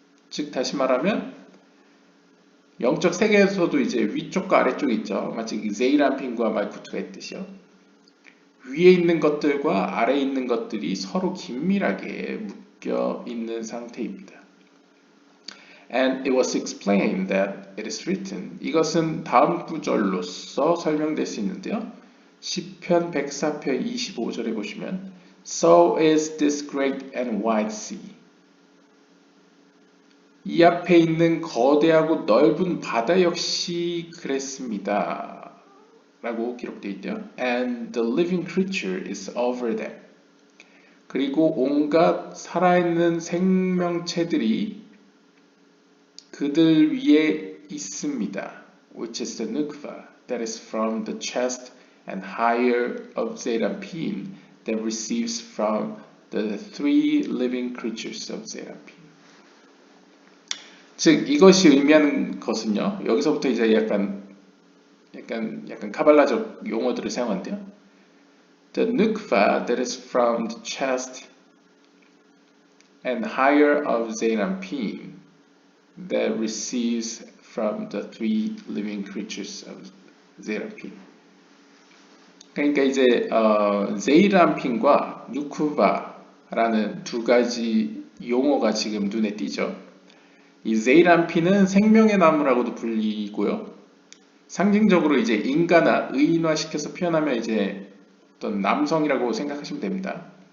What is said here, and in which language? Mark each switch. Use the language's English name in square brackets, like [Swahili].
[Korean] 즉 다시 말하면 영적 세계에서도 이제 위쪽과 아래쪽이 있죠. 마치 제이람핀과 말쿠트가 있듯이요. 위에 있는 것들과 아래에 있는 것들이 서로 긴밀하게 묶여 있는 상태입니다. [English] And it was explained that it is written. [Korean] 이것은 다음 구절로서 설명될 수 있는데요. 시편 104편 25절에 보시면 [English] So is this great and wide sea. [Korean] 이 앞에 있는 거대하고 넓은 바다 역시 그랬습니다. 라고 기록되어 있죠. [English] And the living creature is over them. [Korean] 그리고 온갖 살아있는 생명체들이 그들 위에 있습니다. [English] Which is the nukva that is from the chest and higher of Zerampin that receives from the three living creatures of Zerampin. [Korean] 즉 이것이 의미하는 것은요. 여기서부터 이제 약간 카발라적 용어들을 사용한대요. [English] The nukva that is from the chest and higher of Zerampin that receives from the three living creatures of Zerampin. [Korean] 그러니까 이제 제이람핀과 누쿠바라는 두 가지 용어가 지금 눈에 띄죠. 이 제이람핀은 생명의 나무라고도 불리고요. 상징적으로 이제 인간화, 의인화시켜서 표현하면 이제 어떤 남성이라고 생각하시면 됩니다.